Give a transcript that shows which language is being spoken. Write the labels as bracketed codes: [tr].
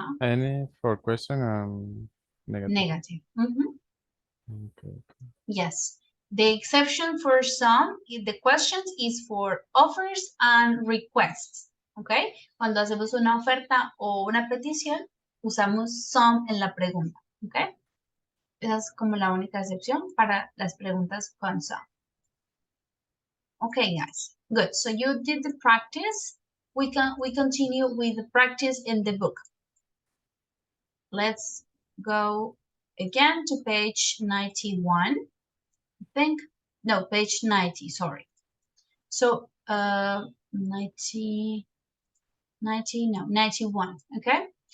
[en] Any for question and negative. Negative. Mhm. Okay. Yes. The exception for some, the questions is for offers and requests. Okay. [es] Cuando hacemos una oferta o una petición, usamos some en la pregunta. Okay. Esa es como la única excepción para las preguntas con some. [en] Okay, guys. Good. So you did the practice. We continue with the practice in the book. Let's go again to page 91. I think no, page 90. Sorry. So 90, 90, no, 91. Okay.